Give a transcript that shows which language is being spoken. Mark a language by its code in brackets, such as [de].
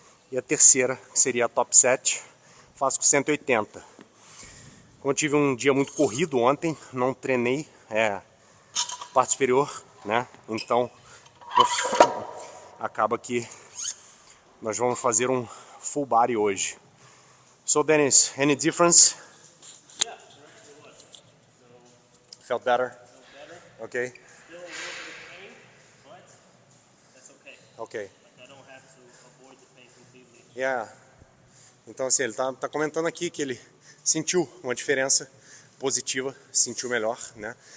[pt] E a terceira, que seria a top 7, faço com 180. Como eu tive um dia muito corrido ontem, não treinei parte superior, né? Então, acaba que nós vamos fazer um full body hoje. [en] So Dennis, any difference? Yeah, there actually was. So, Felt better? felt better. Okay. Still a little bit of pain, but that's okay. Ok. Like, I don't have to avoid the pain completely. Yeah. [pt] Então assim, ele tá comentando aqui que ele sentiu uma diferença positiva, sentiu melhor, né?